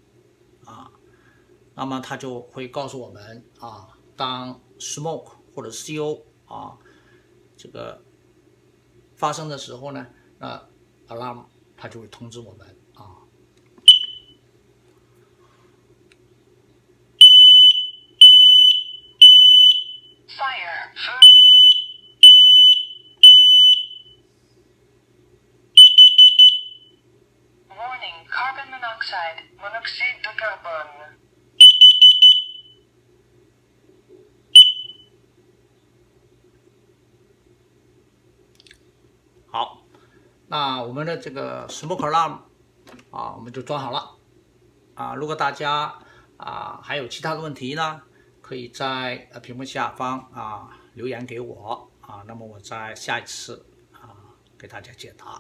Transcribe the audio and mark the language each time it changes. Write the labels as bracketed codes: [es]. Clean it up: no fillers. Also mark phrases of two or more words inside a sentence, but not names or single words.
[zh] 那么它就会告诉我们当 smoke 或者 CO 这个发生的时候呢，那 alarm 它就会通知我们 [en] Fire. Feu. Warning, carbon monoxide. [fr] Monoxyde de carbone. [zh] 好，那我们的这个 [en] smoke alarm [zh] 我们就装好了如果大家还有其他的问题呢，可以在屏幕下方留言给我那么我在下一次给大家解答。